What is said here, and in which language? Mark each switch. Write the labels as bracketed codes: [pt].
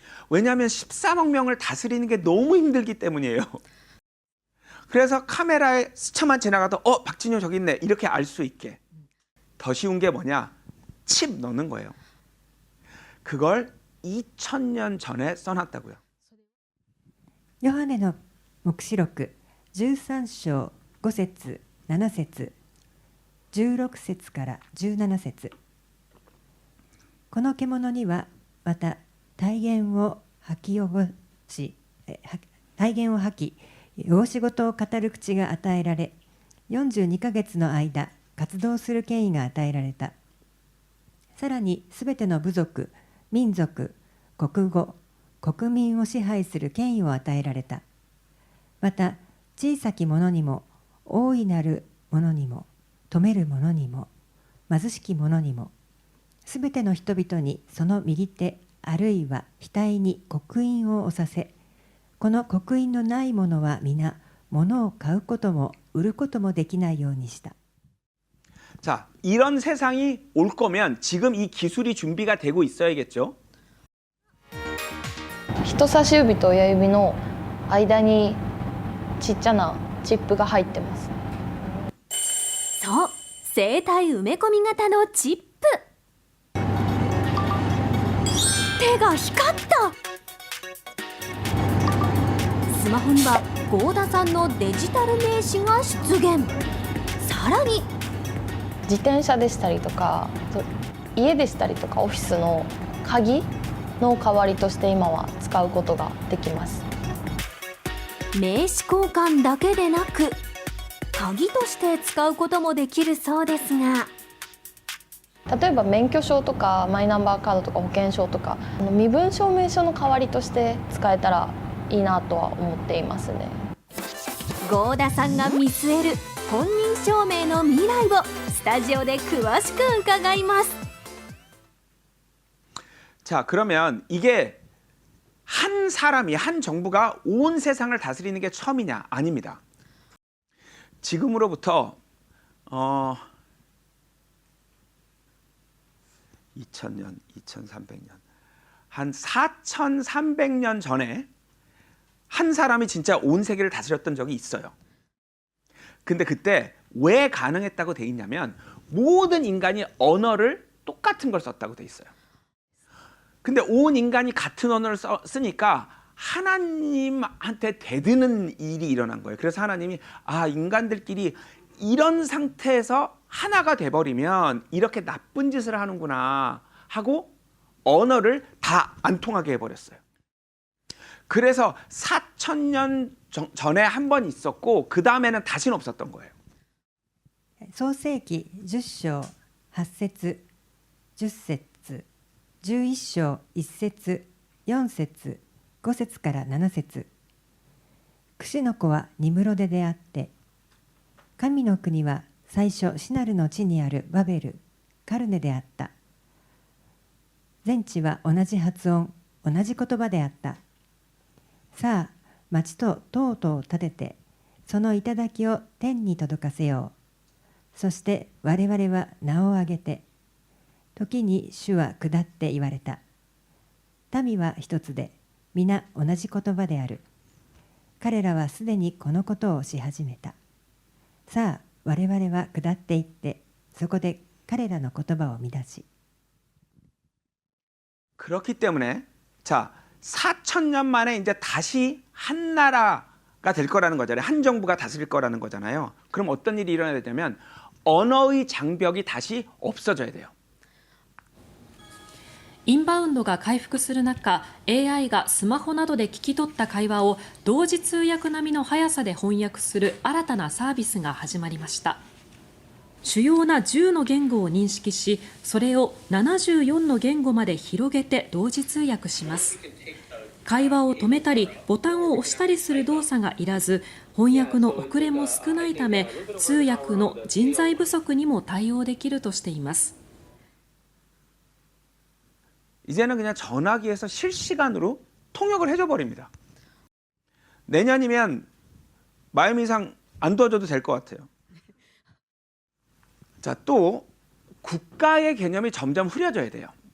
[ko] 왜냐하면 13억 명을 다스리는 게 너무 힘들기 때문이에요. 그래서 카메라에 스쳐만 지나가도 박진효 저기 있네 이렇게 알 수 있게. 더 쉬운 게 뭐냐? 칩 넣는 거예요. 그걸 2000년 전에 써놨다고요. [ja] ヨハネの黙示録13章5節7節16節から17節、この獣にはまた体言を吐き汚し体言を吐き養子事を語る口が与えられ、42ヶ月の間活動する権威が与えられた。さらにすべての部族、民族、国語、国民を支配する権威を与えられた。また小さきものにも大いなるものにも富めるものにも貧しきものにもすべての人々にその右手あるいは額に刻印を押させ、この刻印のないものは皆物を買うことも売ることもできないようにした。 [ko] 자, 이런 세상이 올 거면 지금 이 기술이 준비가 되고 있어야겠죠. [ja] 人差し指と親指の間にちっちゃなチップが入ってます。そう、生体埋め込み型のチップ。手が光った。スマホには合田さんのデジタル名刺が出現。さらに自転車でしたりとか、家でしたりとかオフィスの鍵の代わりとして今は使うことができます。名刺交換だけでなく、鍵として使うこともできるそうですが、例えば免許証とかマイナンバーカードとか保険証とか身分証明書の代わりとして使えたらいいなとは思っていますね。合田さんが見据える本人証明の未来をスタジオで詳しく伺います。 [ko] 자, 그러면 이게 한 사람이, 한 정부가 온 세상을 다스리는 게 처음이냐? 아닙니다. 지금으로부터 2000년, 2300년, 한 4300년 전에 한 사람이 진짜 온 세계를 다스렸던 적이 있어요. 근데 그때 왜 가능했다고 돼 있냐면 모든 인간이 언어를 똑같은 걸 썼다고 돼 있어요. 근데 온 인간이 같은 언어를 쓰니까 하나님한테 대드는 일이 일어난 거예요. 그래서 하나님이 인간들끼리 이런 상태에서 하나가 돼버리면 이렇게 나쁜 짓을 하는구나 하고 언어를 다 안 통하게 해버렸어요. 그래서 4000년 전에 한 번 있었고 그 다음에는 다시는 없었던 거예요. [ja] 創世記10章8節10節11章1節4節5節から7節。クシの子はニムロデであって、神の国は最初シナルの地にあるバベル、カルネであった。全地は同じ発音、同じ言葉であった。さあ、町と塔々を建てて、その頂を天に届かせよう。そして我々は名を挙げて、時に主は下って言われた。民は一つで、皆同じ言葉である。彼らはすでにこのことをし始めた。さあ、我々は下っていって、そこで彼らの言葉を乱し。 [ko] 그렇기 때문에 자, 4000년 만에 이제 다시 한 나라가 될 거라는 거잖아요. 한 정부가 다스릴 거라는 거잖아요. 그럼 어떤 일이 일어나야 되냐면 언어의 장벽이 다시 없어져야 돼요. [ja] インバウンドが回復する中、AI がスマホなどで聞き取った会話を同時通訳並みの速さで翻訳する新たなサービスが始まりました。主要な10の言語を認識し、それを74の言語まで広げて同時通訳します。会話を止めたりボタンを押したりする動作がいらず、翻訳の遅れも少ないため、通訳の人材不足にも対応できるとしています。 [ko] 이제는 그냥 전화기에서 실시간으로 통역을 해줘 버립니다. 내년이면 마임 이상 안 도와줘도 될 것 같아요. 자, 또 국가의 개념이 점점 흐려져야 돼요.